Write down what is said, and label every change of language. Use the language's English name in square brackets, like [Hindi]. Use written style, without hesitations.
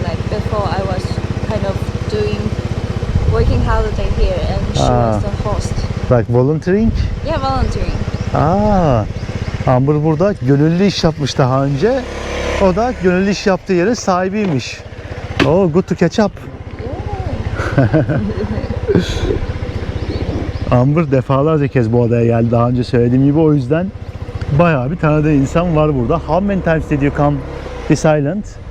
[English] Like before, I was kind of doing working holiday here, and she was the host. Like volunteering? Yeah, volunteering. [Turkish] Amber burada gönüllü iş yapmış daha önce. O da gönüllü iş yaptığı yerin sahibiymiş. [English] Oh, good to catch up. [Turkish] Amber defalarca kez bu adaya geldi daha önce söylediğim gibi, o yüzden bayağı bir tanıdığı insan var burada. [English] How many times did you come this island?